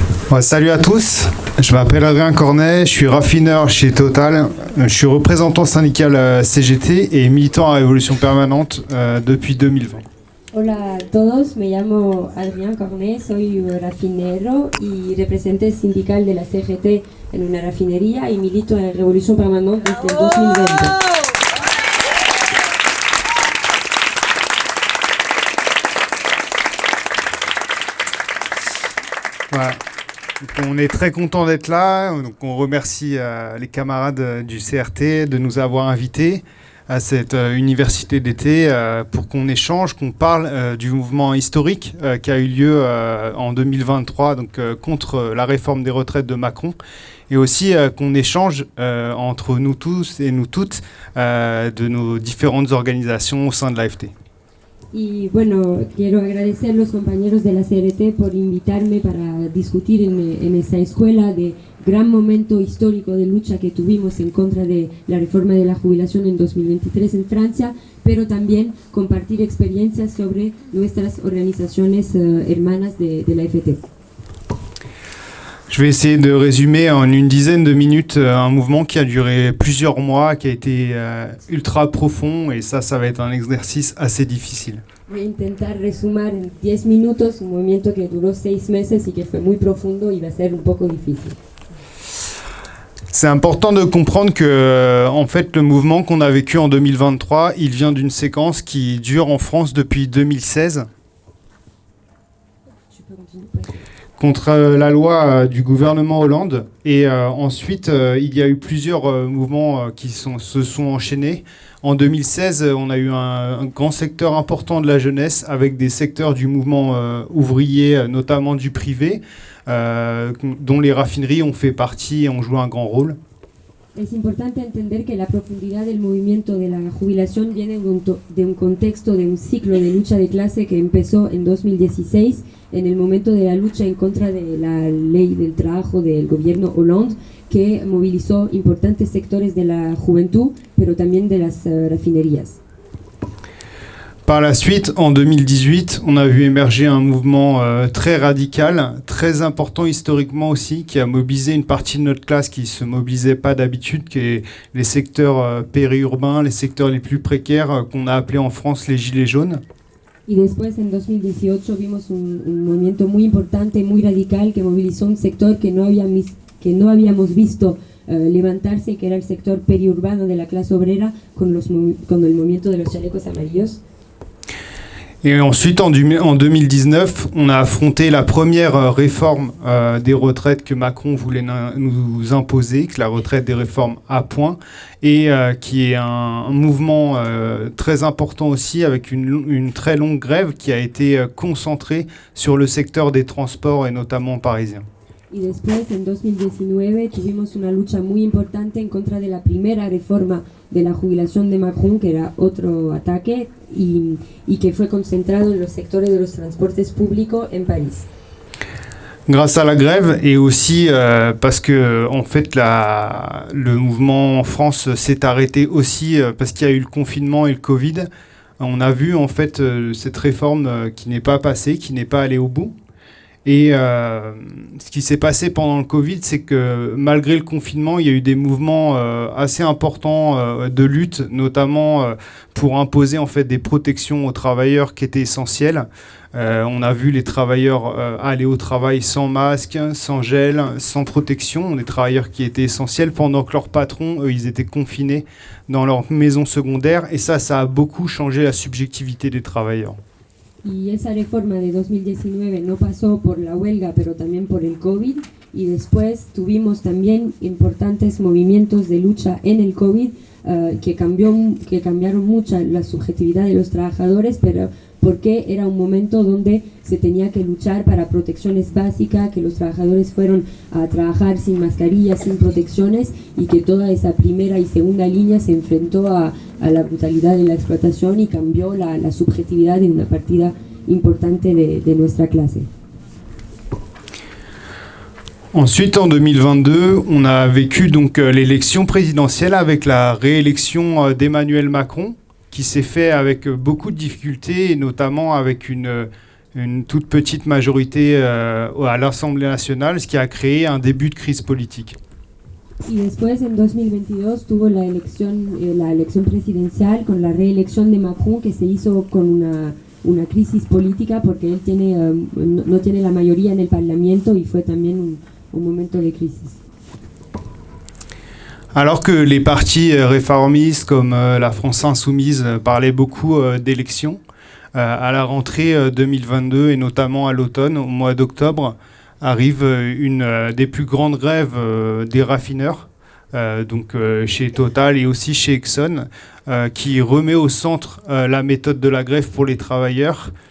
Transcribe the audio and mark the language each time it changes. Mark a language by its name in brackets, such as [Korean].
[French] Ouais, salut à tous, je m'appelle Adrien Cornet, je suis raffineur chez Total, je suis représentant syndical CGT et militant à Révolution Permanente depuis 2020. [Spanish] Hola a todos, me llamo Adrián Cornet, soy rafinero y representante sindical de la CGT en una refinería y milito en Revolución Permanente desde el 2020. [French] Ouais. Donc on est très content d'être là, donc on remercie les camarades du CRT de nous avoir invités à cette université d'été pour qu'on échange, qu'on parle du mouvement historique qui a eu lieu en 2023 donc, contre la réforme des retraites de Macron, et aussi qu'on échange entre nous tous et nous toutes de nos différentes organisations au sein de l'AFT. [Spanish] Y bueno, quiero agradecer a los compañeros de la CRT por invitarme para discutir en esa escuela de gran momento histórico de lucha que tuvimos en contra de la reforma de la jubilación en 2023 en Francia, pero también compartir experiencias sobre nuestras organizaciones hermanas de la AFT. [French] Je vais essayer de résumer en une dizaine de minutes un mouvement qui a duré plusieurs mois, qui a été ultra profond, et ça va être un exercice assez difficile. [Spanish] Voy a intentar resumir en 10 minutos un movimiento que duró 6 meses y que fue muy profundo y va a ser un poco difícil. [French] C'est important de comprendre que, en fait, le mouvement qu'on a vécu en 2023, il vient d'une séquence qui dure en France depuis 2016. Contre la loi du gouvernement Hollande, et ensuite il y a eu plusieurs mouvements qui se sont enchaînés. En 2016, on a eu un grand secteur important de la jeunesse avec des secteurs du mouvement ouvrier, notamment du privé, dont les raffineries ont fait partie et ont joué un grand rôle. [Spanish] Es importante entender que la profundidad del movimiento de la jubilación viene de un contexto, de un ciclo de lucha de clase que empezó en 2016, en el momento de la lucha en contra de la ley del trabajo del gobierno Hollande, que movilizó importantes sectores de la juventud, pero también de las refinerías. [French] Par la suite, en 2018, on a vu émerger un mouvement très radical, très important historiquement aussi, qui a mobilisé une partie de notre classe qui ne se mobilisait pas d'habitude, qui est les secteurs périurbains, les secteurs les plus précaires, qu'on a appelés en France les gilets jaunes. [Spanish] Y después, en 2018, vimos un movimiento muy importante, muy radical, que movilizó un sector que no habíamos visto levantarse, que era el sector periurbano de la clase obrera, con el movimiento de los chalecos amarillos. [French] Et ensuite, en 2019, on a affronté la première réforme des retraites que Macron voulait nous imposer, que la retraite des réformes à point, et qui est un mouvement très important aussi, avec une très longue grève qui a été concentrée sur le secteur des transports et notamment parisien. [Spanish] Y después, en 2019, tuvimos una lucha muy importante en contra de la primera reforma de la jubilación de Macron, que era otro ataque, y que fue concentrado en los sectores de los transportes públicos en París. [French] Grâce à la grève et aussi parce que en fait le mouvement en France s'est arrêté aussi parce qu'il y a eu le confinement et le Covid. On a vu en fait cette réforme qui n'est pas passée, qui n'est pas allée au bout. Et ce qui s'est passé pendant le Covid, c'est que malgré le confinement, il y a eu des mouvements assez importants de lutte, notamment pour imposer en fait des protections aux travailleurs qui étaient essentielles. On a vu les travailleurs aller au travail sans masque, sans gel, sans protection, des travailleurs qui étaient essentiels, pendant que leurs patrons, eux, ils étaient confinés dans leur maison secondaire. Et ça a beaucoup changé la subjectivité des travailleurs. [Spanish] Y esa reforma de 2019 no pasó por la huelga, pero también por el COVID, y después tuvimos también importantes movimientos de lucha en el COVID que cambiaron mucho la subjetividad de los trabajadores, pero porque era un momento donde se tenía que luchar para protecciones básicas, que los trabajadores fueron a trabajar sin mascarillas, sin protecciones, y que toda esa primera y segunda línea se enfrentó a la brutalidad de la explotación y cambió la subjetividad de una partida importante de nuestra clase. [French] Ensuite, en 2022, on a vécu donc l'élection présidentielle avec la réélection d'Emmanuel Macron, qui s'est fait avec beaucoup de difficultés, et notamment avec une toute petite majorité à l'Assemblée nationale, ce qui a créé un début de crise politique. [Spanish] Y después, en 2022, tuvo la elección presidencial con la reelección de Macron, que se hizo con una crisis política porque él no tiene la mayoría en el Parlamento, y fue también un momento de crisis. [French] Alors que les partis réformistes comme la France Insoumise parlaient beaucoup d'élections, à la rentrée 2022 et notamment à l'automne, au mois d'octobre, arrive une des plus grandes grèves des raffineurs, donc chez Total et aussi chez Exxon, qui remet au centre la méthode de la grève pour les travailleurs.